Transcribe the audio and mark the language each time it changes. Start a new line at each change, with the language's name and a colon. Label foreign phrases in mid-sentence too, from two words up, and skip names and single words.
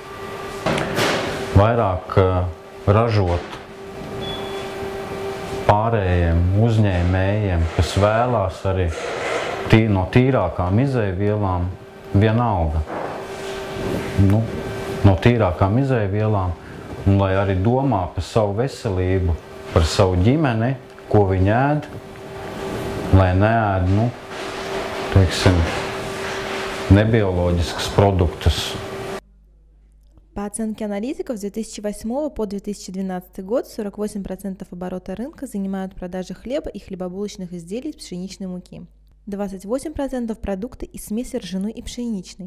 Latvian: Vairāk ražot pārējiem uzņēmējiem, kas vēlās arī no tīrākām izejvielām, vienalga. No tīrākām izejvielām, un lai arī domā par savu veselību, par savu ģimeni, ko viņi ēd, lai neēd,
Russian: небиологических продуктов. По оценке аналитиков, с 2008 по 2012 год 48% оборота рынка занимают продажи хлеба и хлебобулочных изделий из пшеничной муки. 28% продукты из смеси ржаной и пшеничной.